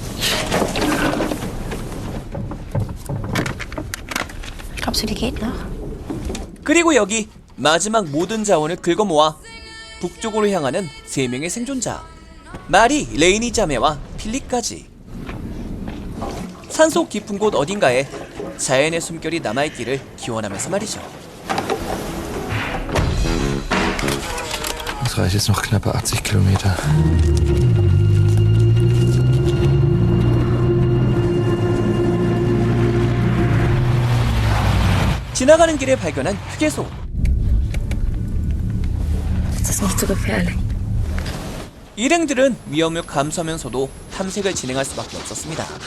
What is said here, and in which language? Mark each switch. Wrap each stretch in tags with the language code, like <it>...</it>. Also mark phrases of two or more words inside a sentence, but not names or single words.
<ko>그리고 여기 마지막 모든 자원을 긁어모아 북쪽으로 향하는 3명의 생존자, 마리, 레이니 자매와 필립까지. 산속 깊은 곳 어딘가에 자연의 숨결이 남아있기를 기원하면서 말이죠.</ko> <de>Das reicht jetzt noch knappe 80 Kilometer.</de> <ko>지나가는 길에 발견한 휴게소. 일행들은 위험을 감수하면서도 탐색을 진행할 수밖에 없었습니다.</ko>